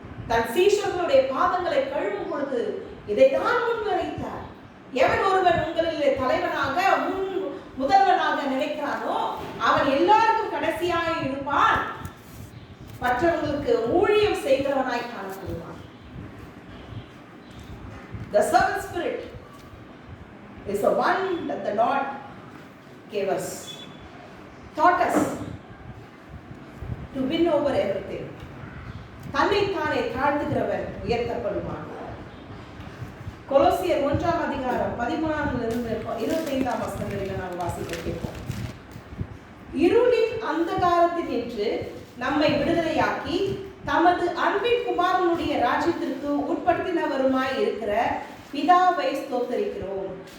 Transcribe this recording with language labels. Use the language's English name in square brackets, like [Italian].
[Tamil] தன் சீஷர்களுடைய பாதங்களை கழுவும் பொழுது இதைத்தான் முன்வைத்தார். எவன் ஒருவன் உங்களிலே தலைவனாக முதல்வனாக நினைக்கிறானோ அவன் எல்லாருக்கும் கடைசியாய் இருப்பான், மற்றவங்களுக்கு ஊழியம் செய்கிறவனாய் காணப்படுவான். [English] The servant spirit is the one that the Lord gave us, taught us to win over everything. [Tamil] தன்னைத்தானே தாழ்த்துகிறவன் உயர்த்தப்படுவான். கொலோசியர் 1ஆம் அதிகாரம் 13 25 வசனங்களில் நாம் வாசிக்க கேட்போம். இருளின் அந்தகாரத்தில் நின்று நம்மை விடுதலையாக்கி தமது அன்பின் குமாரனுடைய ராஜ்யத்திற்கு உட்படுத்தினவருமாய் இருக்கிற பிதாவை ஸ்தோத்தரிக்கிறோம்.